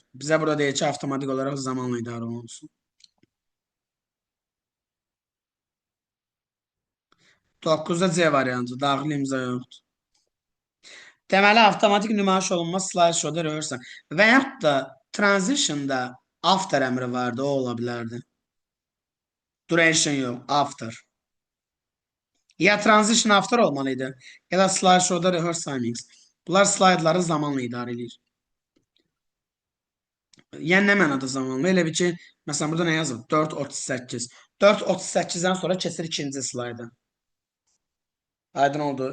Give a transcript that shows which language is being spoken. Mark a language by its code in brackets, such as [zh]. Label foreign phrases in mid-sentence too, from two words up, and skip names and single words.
[az] Bizə burada deyir ki, avtomatik olaraq zamanla idarə olunsun. 9-da C variantı, daxili imza yoxdur. Deməli, avtomatik nümayiş olunma slideshowda rehearse və yaxud da transitionda after əmri vardı, o ola bilərdi. Duration yox, after. Ya [en] transition after [az] olmalıydı, ya da slideshowda [en] rehearse timings. [az] Bunlar slaydları zamanla idarə edir. Yəni nə mənada zamanla? Elə bir ki, məsələn, burada nə yazıb? 4.38. 4.38-dən sonra keçir ikinci slayda. Aydın oldu.